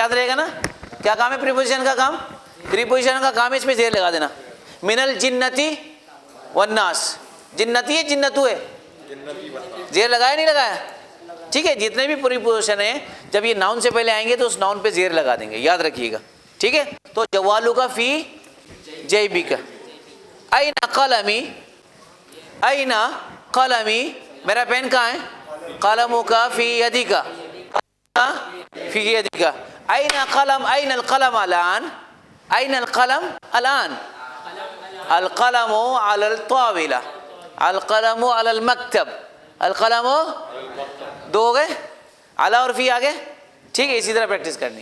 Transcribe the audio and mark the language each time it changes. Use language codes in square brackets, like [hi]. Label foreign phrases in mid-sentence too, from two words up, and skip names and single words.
[ur] یاد رہے گا نا کیا کام ہے پریپوزیشن کا کام؟ پریپوزیشن کا کام ہے اس پہ زیر لگا دینا. [ar] من الجنتی والناس, جنتی ہے جنتو ہے؟ [ur] زیر لگایا نہیں لگایا؟ ٹھیک ہے. جتنے بھی پریپوزیشن ہیں جب یہ ناؤن سے پہلے آئیں گے تو اس ناؤن پہ زیر لگا دیں گے, یاد رکھیے گا, ٹھیک ہے. [ar] تو جوالو کا فی جیبک. این قلمی, این قلمی, [ur] میرا پین کہاں ہے؟ [ar] قلمو کا فی یدک, فی یدک. این قلم, این القلم الان, این القلم الان. القلم علی الطاولہ, القلم علی المکتب, القلم, [ur] دو ہو گئے, علی اور فی آگے, ٹھیک ہے. اسی طرح پریکٹس کرنی.